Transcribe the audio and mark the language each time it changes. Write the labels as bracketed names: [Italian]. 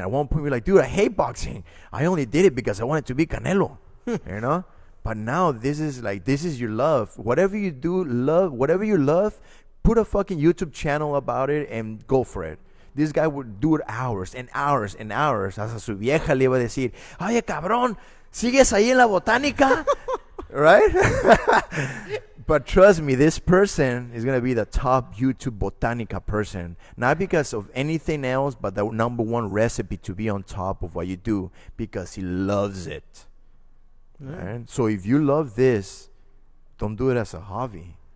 [English] At one point, we're like, dude, I hate boxing. I only did it because I wanted to be Canelo, you know? But now this is your love. Whatever you do, whatever you love, put a fucking YouTube channel about it and go for it. This guy would do it hours and hours and hours. [Spanish] Hasta su vieja le iba a decir, oye, cabrón, ¿sigues ahí en la botánica? [English] Right? But trust me, this person is going to be the top YouTube botanica person. Not because of anything else, but the number one recipe to be on top of what you do. Because he loves it. Yeah. Right? So if you love this, don't do it as a hobby.